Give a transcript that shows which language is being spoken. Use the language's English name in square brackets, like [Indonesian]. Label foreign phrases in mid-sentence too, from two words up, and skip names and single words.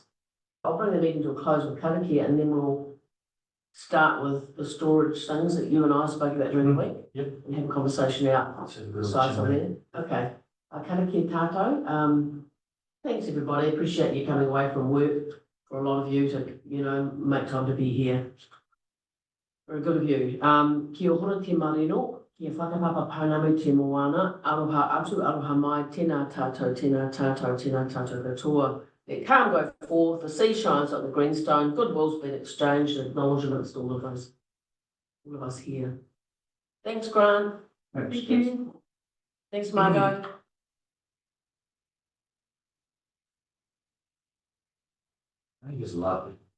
[English] I'll bring the meeting to a close with Kanaki and then we'll start with the storage things that you and I spoke about during the week. Yep. And have a conversation out That's a good the sides on opportunity. there. Okay. [Māori] Kanaki Tato, [English] thanks everybody, appreciate you coming away from work, for a lot of you to, you know, make time to be here. Very good of you. [Māori] Kia ora te marino, kia whakapapa paunamu te moana, aroha atu, aroha mai, tēnā tātou, tēnā tātou, tēnā tātou katoa. [English] Let calm go forth, the sea shines like the greenstone, goodwill's been exchanged, and acknowledgements to all of us here. Thanks, Grant. Thanks. Thank you. Thanks, Margot. I think it's lovely.